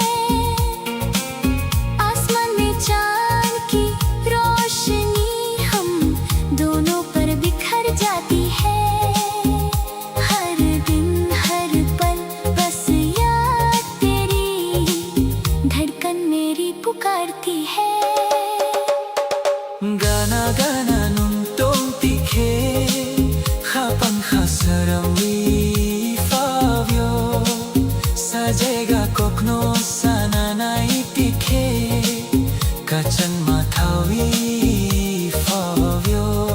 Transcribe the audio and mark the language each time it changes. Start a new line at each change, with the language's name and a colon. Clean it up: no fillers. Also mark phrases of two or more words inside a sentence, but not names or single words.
Hindi: आसमान में चाँद की रोशनी हम दोनों पर बिखर जाती है। हर दिन हर पल बस याद तेरी धड़कन मेरी पुकारती है।
Kok Borok: Gana-gana nung tikhe khapang khasurangwi fawyo sajaiga kokno sananai tikhe kachang mathavi fawyo